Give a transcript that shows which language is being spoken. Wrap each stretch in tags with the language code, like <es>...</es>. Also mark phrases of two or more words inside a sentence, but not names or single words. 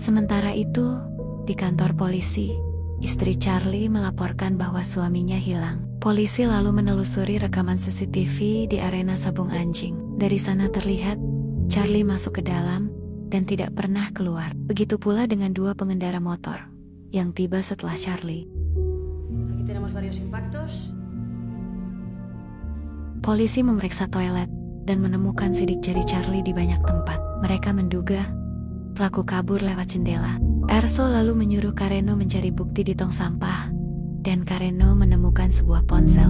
<id>Sementara itu, di kantor polisi, istri Charlie melaporkan bahwa suaminya hilang. Polisi lalu menelusuri rekaman CCTV di arena sabung anjing. Dari sana terlihat Charlie masuk ke dalam dan tidak pernah keluar. Begitu pula dengan 2 pengendara motor yang tiba setelah Charlie.</id> <es>Aquí tenemos varios impactos.</es> <id>Polisi memeriksa toilet dan menemukan sidik jari Charlie di banyak tempat. Mereka menduga pelaku kabur lewat jendela. Erso lalu menyuruh Carreno mencari bukti di tong sampah, dan Carreno menemukan sebuah ponsel.</id>